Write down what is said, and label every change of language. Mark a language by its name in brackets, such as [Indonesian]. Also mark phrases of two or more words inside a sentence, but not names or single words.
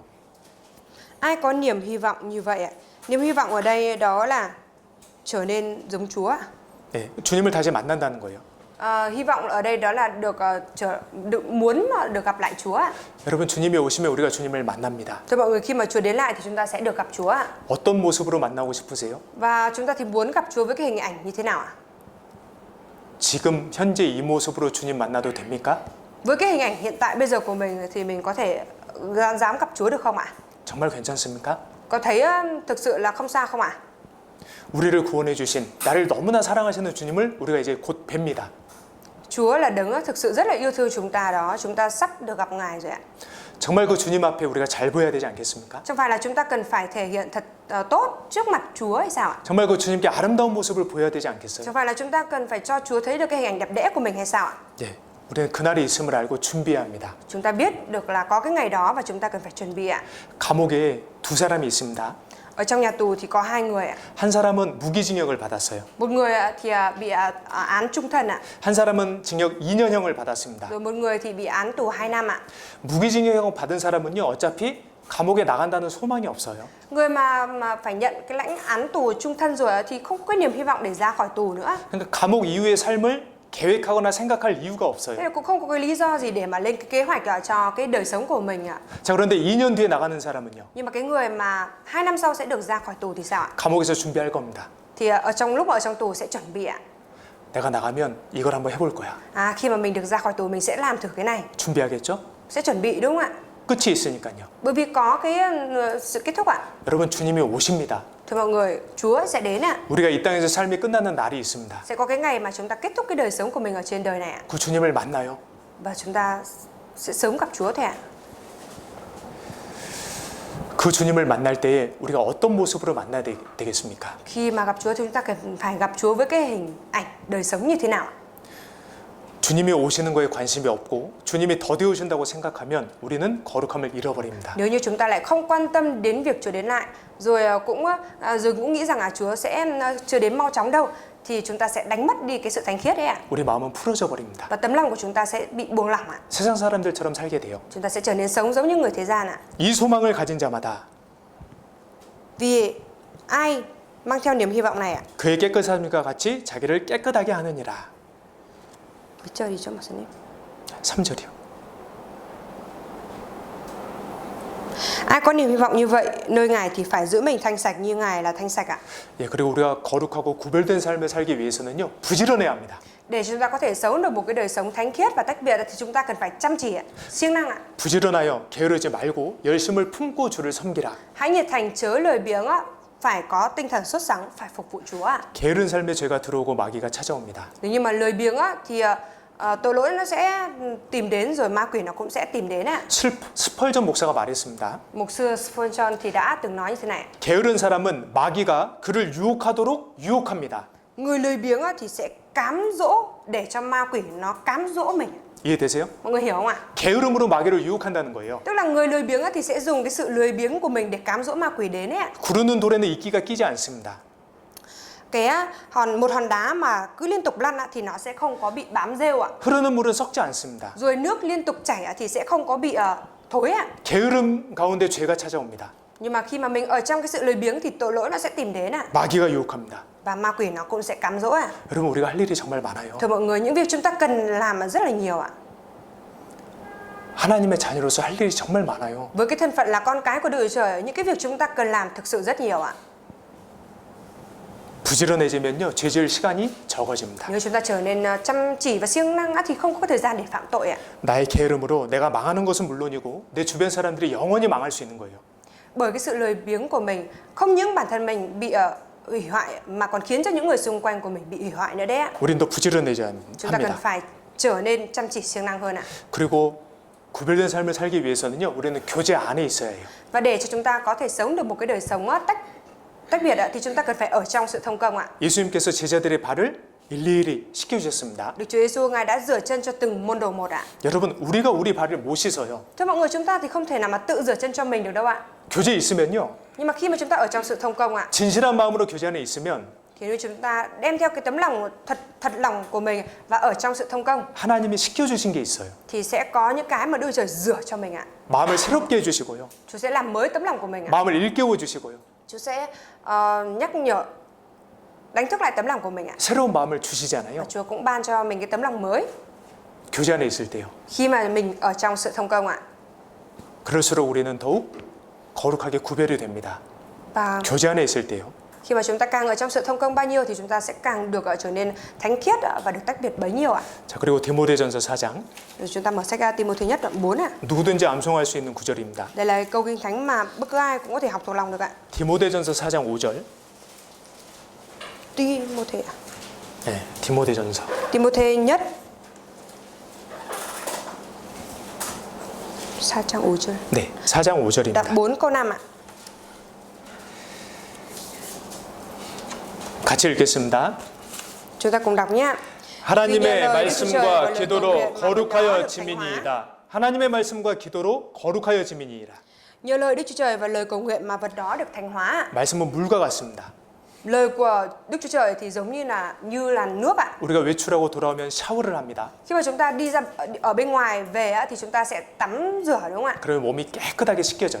[Vietnamese] Ai có niềm hy vọng như vậy ạ? Niềm hy vọng ở đây đó là trở nên giống Chúa ạ. [Korean] 네, 주님을 다시 만난다는 거예요. [Vietnamese] Hy vọng ở đây đó là muốn được gặp lại Chúa ạ. [Korean] 여러분, 주님이 오시면 우리가 주님을 만납니다. [Vietnamese] Thưa mọi người, khi mà Chúa đến lại thì chúng ta sẽ được gặp Chúa ạ. [Korean] 어떤 모습으로 만나고 싶으세요? [Vietnamese] Và chúng ta thì muốn gặp Chúa với cái hình ảnh như thế nào ạ? [Korean] 지금 현재 이 모습으로 주님 만나도 됩니까? [Vietnamese] Với cái hình ảnh hiện tại bây giờ của mình thì mình có thể dám gặp Chúa được không ạ? [Korean] 정말 괜찮습니까? [Vietnamese] Có thấy thực sự là không sao không ạ? [Korean] 우리를 구원해 주신 나를 너무나 사랑하시는 주님을 우리가 이제 곧 뵙니다. [Vietnamese] Chúa là đấng thực sự rất là yêu thương chúng ta đó, chúng ta sắp được gặp Ngài rồi ạ. [Korean] 정말 그 주님 앞에 우리가 잘 보여야 되지 않겠습니까? [Vietnamese] Chẳng phải là chúng ta cần phải thể hiện thật tốt trước mặt Chúa hay sao ạ? [Korean] 정말 그 주님께 아름다운 모습을 보여야 되지 않겠어요? [Vietnamese] Chẳng phải là chúng ta cần phải cho Chúa thấy được cái hình ảnh đẹp đẽ của mình hay sao ạ? [Korean] 예, 우리는 그날이 있음을 알고 준비해야 합니다. [Vietnamese] Chúng ta biết được là có cái ngày đó và chúng ta cần phải chuẩn bị ạ. [Korean] 감옥에 두 사람이 있습니다. [Vietnamese] Ở trong nhà tù thì có hai người ạ. [Korean] 한 사람은 무기징역을 받았어요. [Vietnamese] Một người thì bị án trung thân ạ. [Korean] 한 사람은 징역 2년형을 받았습니다. [Vietnamese] Rồi một người thì bị án tù 2 năm ạ. [Korean] 무기징역을 받은 사람은요, 어차피 감옥에 나간다는 소망이 없어요. [Vietnamese] Người mà phải nhận cái lãnh án tù trung thân rồi thì không có niềm hy vọng để ra khỏi tù nữa. [Korean] 그러니까 감옥 이후의 삶을 계획하거나 생각할 이유가 없어요. [Vietnamese] Thế là cũng không có cái lý do gì để mà lên cái kế hoạch cho cái đời sống của mình ạ. [Korean] 자, 그런데 2년 뒤에 나가는 사람은요, [Vietnamese] Nhưng mà cái người mà 2 năm sau sẽ được ra khỏi tù thì sao ạ? [Korean] 감옥에서 준비할 겁니다. [Vietnamese] Thì lúc ở trong tù sẽ chuẩn bị ạ. [Korean] 내가 나가면 이걸 한번 해볼 거야. [Vietnamese] Khi mà mình được ra khỏi tù mình sẽ làm thử cái này. [Korean] 준비하겠죠? [Vietnamese] Sẽ chuẩn bị đúng không ạ? [Korean] 끝이 있으니까요. [Vietnamese] Bởi vì có cái sự kết thúc ạ. [Korean] 여러분, 주님이 오십니다. [Vietnamese] Thưa mọi người, Chúa sẽ đến ạ. [Korean] 우리가 이 땅에서 삶이 끝나는 날이 있습니다. [Vietnamese] Sẽ có cái ngày mà chúng ta kết thúc cái đời sống của mình ở trên đời này ạ. [Korean] 그 주님을 만나요. [Vietnamese] Và chúng ta sẽ sớm gặp Chúa thôi ạ. [Korean] 그 주님을 만날 때에 우리가 어떤 모습으로 만나야 되겠습니까? [Vietnamese] Khi mà gặp Chúa thì chúng ta cần phải gặp Chúa với cái hình ảnh đời sống như thế nào ạ? [Korean] 주님이 오시는 거에 관심이 없고 주님이 더디 오신다고 생각하면 우리는 거룩함을 잃어버립니다. [Vietnamese] Nếu như chúng ta lại không quan tâm đến việc Chúa đến lại, rồi cũng nghĩ rằng Chúa sẽ chưa đến mau chóng đâu, thì chúng ta sẽ đánh mất đi cái sự thánh khiết đấy ạ. [Korean] 우리 마음은 풀어져 버립니다. [Vietnamese] Và tấm lòng của chúng ta sẽ bị buông lỏng ạ. [Korean] 세상 사람들처럼 살게 돼요. [Vietnamese] Chúng ta sẽ trở nên sống giống như người thế gian ạ. [Korean] 이 소망을 가진 자마다 [Vietnamese] Vì ai mang theo niềm hy vọng này ạ? [Korean] 그의 깨끗함과 같이 자기를 깨끗하게 하느니라. [Vietnamese] Chờ đi cho mà xem. [Korean] 3절이요. [Vietnamese] Ai có niềm hy vọng như vậy nơi Ngài thì phải giữ mình thanh sạch như Ngài là thanh sạch ạ. [Korean] 예, 그리고 우리가 거룩하고 구별된 삶을 살기 위해서는요, 부지런해야 합니다. [Vietnamese] Để chúng ta có thể sống được một cái đời sống thánh khiết và tách biệt thì chúng ta cần phải chăm chỉ ạ, siêng năng ạ. [Korean] 부지런하여 게으르지 말고 열심을 품고 주를 섬기라. [Vietnamese] Hãy nhiệt thành chớ lười biếng ạ, phải có tinh thần sốt sắng, phải phục vụ Chúa ạ. [Korean] 게으른 삶에 죄가 들어오고 마귀가 찾아옵니다. [Vietnamese] Nếu như mà lười biếng á thì tội lỗi nó sẽ tìm đến, rồi ma quỷ nó cũng sẽ tìm đến ạ. [Korean] 스펄전 목사가 말했습니다. [Vietnamese] Mục sư Spurgeon thì đã từng nói như thế này: [Korean] 게으른 사람은 마귀가 그를 유혹하도록 유혹합니다. [Vietnamese] người lười biếng á thì sẽ cám dỗ để cho ma quỷ nó cám dỗ mình. [Korean] 이해되세요? [Vietnamese] Mọi người hiểu không ạ? [Korean] 게으름으로 마귀를 유혹한다는 거예요. [Vietnamese] Tức là người lười biếng á thì sẽ dùng cái sự lười biếng của mình để cám dỗ ma quỷ đến ấy ạ. [Korean] 구르는 돌에는 이끼가 끼지 않습니다. [Vietnamese] Một hòn đá mà cứ liên tục lăn thì nó sẽ không có bị bám rêu ạ. [Korean] 흐르는 물은 썩지 않습니다. [Vietnamese] Rồi nước liên tục chảy thì sẽ không có bị thối ạ. [Korean] 게으름 가운데 죄가 찾아옵니다. [Vietnamese] Nhưng mà khi mà mình ở trong cái sự lười biếng thì tội lỗi nó sẽ tìm đến ạ. [Korean] 마귀가 유혹합니다. [Vietnamese] Và ma quỷ nó cũng sẽ cám dỗ ạ. [Korean] 여러분, 우리가 할 일이 정말 많아요. [Vietnamese] Thưa mọi người, những việc chúng ta cần làm rất là nhiều ạ. [Korean] 하나님의 자녀로서 할 일이 정말 많아요. [Vietnamese] Với cái thân phận là con cái của Đức Chúa Trời, những cái việc chúng ta cần làm thực sự rất nhiều ạ. [Korean] 부지런해지면요, 죄 지을 시간이 적어집니다. [Vietnamese] Nếu chúng ta trở nên chăm chỉ và siêng năng thì không có thời gian để phạm tội ạ. [Korean] 나의 게으름으로 내가 망하는 것은 물론이고 내 주변 사람들이 영원히 망할 수 있는 거예요. [Vietnamese] Bởi cái sự lười biếng của mình, không những bản thân mình bị hủy hoại mà còn khiến cho những người xung quanh của mình bị hủy hoại nữa đấy ạ. [Korean] 우린 더 부지런해져야 [Vietnamese] Chúng ta cần [Korean] 합니다. [Vietnamese] phải trở nên chăm chỉ siêng năng hơn ạ. [Korean] 그리고 구별된 삶을 살기 위해서는요, 우리는 교제 안에 있어야 해요. [Vietnamese] Và để cho chúng ta có thể sống được một cái đời sống tách biệt thì chúng ta cần phải ở trong sự thông công ạ. [Korean] 예수님께서 제자들의 발을 일일이 씻겨주셨습니다. [Vietnamese] Đức Chúa Giêsu Ngài đã rửa chân cho từng môn đồ một ạ. [Korean] 여러분, 우리가 우리 발을 못 씻어요. [Vietnamese] Thưa mọi người, chúng ta thì không thể nào mà tự rửa chân cho mình được đâu ạ. [Korean] 교제 있으면요, [Vietnamese] Nhưng mà khi mà chúng ta ở trong sự thông công ạ, [Korean] 진실한 마음으로 교제 안에 있으면 [Vietnamese] thì nếu chúng ta đem theo cái tấm lòng thật lòng của mình và ở trong sự thông công [Korean] 하나님이 씻겨주신 게 있어요. [Vietnamese] thì sẽ có những cái mà Đức Chúa Trời rửa cho mình ạ. [Korean] 마음을 새롭게 해주시고요. [Vietnamese] Chúa sẽ làm mới tấm lòng của mình ạ. [Korean] 마음을 일깨워 주시고요. [Vietnamese] Chúa sẽ nhắc nhở, đánh thức lại tấm lòng của mình ạ. [Korean] 새로운 마음을 주시잖아요. [Vietnamese] Chúa cũng ban cho mình cái tấm lòng mới [Korean] 교제 안에 있을 때요. [Vietnamese] khi mà mình ở trong sự thông công ạ. [Korean] 그럴수록 우리는 더욱 거룩하게 구별이 됩니다. [Vietnamese] Và [Korean] 교제 안에 있을 때요. [Vietnamese] khi mà chúng ta càng ở trong sự thông công bao nhiêu thì chúng ta sẽ càng được trở nên thánh khiết và được tách biệt bấy nhiêu ạ. [Korean] 자, 그리고 디모데전서 4장. [Vietnamese] Rồi chúng ta mở sách Ti-mô thứ nhất đoạn 4 ạ. [Korean] 누구든지 암송할 수 있는 구절입니다. [Vietnamese] Đây là câu kinh thánh mà bất cứ ai cũng có thể học thuộc lòng được ạ. [Korean] 디모데전서 4장 5절. [Vietnamese] Ti-mô-thê ạ. [Korean] 네, 디모데전서. [Vietnamese] Ti-mô-thê nhất [Korean] 4장 5절. 네, 4장 5절입니다. [Vietnamese] Đoạn 4 câu 5 ạ. [Korean] 같이 읽겠습니다. [Vietnamese] Chúng ta cùng đọc nhé. [Korean] 하나님의 말씀과 기도로 거룩하여 지민이이다. 하나님의 말씀과 기도로 거룩하여 지민이이다. [Vietnamese] Nhờ lời Đức Chúa Trời và lời cầu nguyện mà vật đó được thánh hóa. [Korean] 말씀은 물과 같습니다. [Vietnamese] Lời của Đức Chúa Trời thì giống như là nước ạ. [Korean] 우리가 외출하고 돌아오면 샤워를 합니다. [Vietnamese] Khi mà chúng ta đi ra ở bên ngoài về thì chúng ta sẽ tắm rửa đúng không ạ? [Korean] 그러면 몸이 깨끗하게 씻겨져요.